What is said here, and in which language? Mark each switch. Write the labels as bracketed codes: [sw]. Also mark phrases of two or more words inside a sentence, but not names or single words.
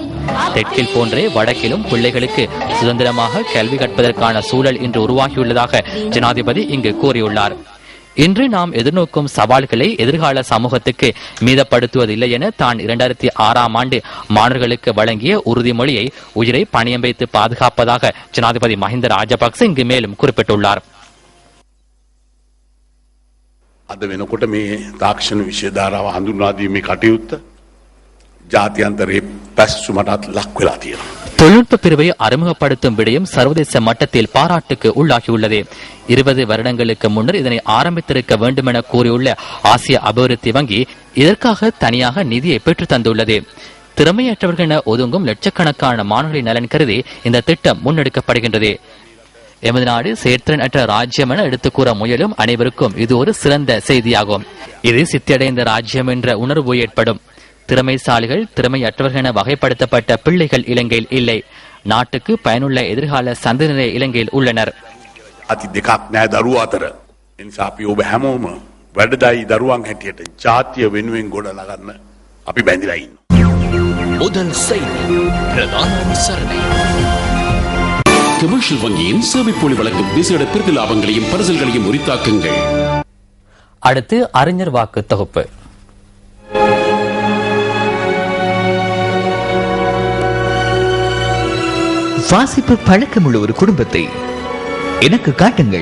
[ta] தெற்கில் போன்றே வடக்கிலும் பிள்ளைகளுக்கு சுதந்திரமாக கல்வி கற்பதற்கான சூழல் இன்று உருவாகியுள்ளதாக ஜனாதிபதி இங்கு கூறியுள்ளார். இன்று நாம் எதிர்நோக்கும் சவால்களை எதிர்கால சமூகத்துக்கு மீதப்படுத்துவதில்லை என தான் 2006ஆம் ஆண்டு மாணவர்களுக்கு வழங்கிய உறுதிமொழியை உயிரை பணியம் வைத்து பாதுகாப்பதாக ஜனாதிபதி மஹிந்த ராஜபக்ச இங்கு மேலும் குறிப்பிட்டுள்ளார். [si] අද වෙනකොට මේ තාක්ෂණ විෂය ධාරාව හඳුන්වා දීමේ කටයුත්ත ජාත්‍යන්තරයේ පැසසුමටත් ලක් වෙලා තියෙනවා. [ta] தொழில்நுட்ப பிரிவை அறிமுகப்படுத்தும் விடயம் சர்வதேச மட்டத்தில் பாராட்டுக்கு உள்ளாகியுள்ளது. 20 வருடங்களுக்கு முன்னர் இதனை ஆரம்பித்திருக்க வேண்டும் என கூறியுள்ள ஆசிய அபிவிருத்தி வங்கி இதற்காக தனியாக நிதியை பெற்று தந்துள்ளது. திறமையற்றவர்கள் என ஒதுங்கும் லட்சக்கணக்கான மாணவர்களின் நலன் கருதி இந்த திட்டம் முன்னெடுக்கப்படுகின்றது. எமது நாடு செயற்திறன் அற்ற ராஜ்யம் என எடுத்துக் கூற முயலும் அனைவருக்கும் இது ஒரு சிறந்த செய்தியாகும். இது சித்தியடைந்த ராஜ்யம் என்ற உணர்வு ஏற்படும். திறமைசாலிகள், திறமையற்றவர்கள் என வகைப்படுத்தப்பட்ட பிள்ளைகள் இலங்கையில் இல்லை. நாட்டுக்கு பயனுள்ள எதிர்கால சந்ததியினரே இலங்கையில் உள்ளனர். [si] අති දෙකක් නෑ දරුවා අතර. ඒ නිසා අපි ඔබ හැමෝම වැඩදායි දරුවන් හැටියට ජාතිය වෙනුවෙන් ගොඩනගන්න අපි බැඳිලා ඉන්නවා. [ta] முதல் செய்தி பிரதான விசாரணை. கமர்ஷியல் வங்கியின் சேவைப்பொலி வழங்கும் விசேட பிரிவு லாபங்களையும் பரிசல்களையும் உரித்தாக்குங்கள். அடுத்து அறிஞர் வாக்கு தொகுப்பு. வாசிப்பு பழக்கமுள்ள ஒரு குடும்பத்தை எனக்கு காட்டுங்கள்.